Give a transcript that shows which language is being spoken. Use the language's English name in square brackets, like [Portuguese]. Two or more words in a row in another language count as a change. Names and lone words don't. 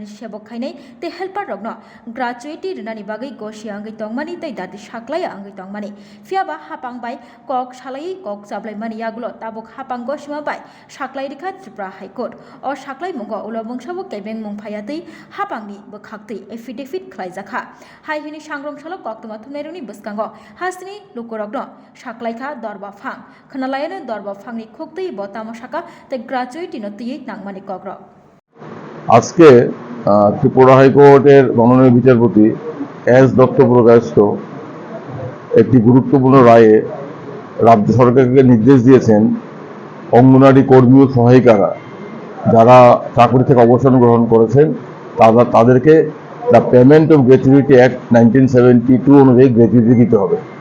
[Kok Borok] सेवक खाइने हेल्पार रग्न ग्राजुएटी रुनानि बागै गसिया अंगै तंगमानि दाति साक्लाया अंगै तंगमानि फियाबा हापांबाय कक सालायै कक जाब्लाय मानि यागुलो ताबुक हापांगो सिमाबाय साक्लाय रेखा त्रिपुरा हाइकोर्ट और साक्लाय मुंगो उलो बुंसाबो केबें मुंफायातै हापांनि बोखाक्तै एफिडेविट खालायजाखा हाइहिनि सांग्रंसालो कक्तमा थुमनायरुनि बसकांगो हास्तिनि लुकुरग्न साक्लायखा दरबा फां खोनालायानो दरबा फांनि खुक्तै बतामो साका ते ग्राजुएटी नतियै नांमानि कग्र [Bangla] আজকে ত্রিপুরা হাইকোর্টের মাননীয় বিচারপতি এস দত্ত প্রকাশিত একটি গুরুত্বপূর্ণ রায়ে রাজ্য সরকারকে নির্দেশ দিয়েছেন অঙ্গনওয়াড়ি কর্মী ও সহায়িকারা যারা চাকরি থেকে অবসর গ্রহণ করেছেন তাদেরকে দ্য পেমেন্ট অফ গ্র্যাচুইটি অ্যাক্ট 1972 অনুযায়ী গ্র্যাচুইটি দিতে হবে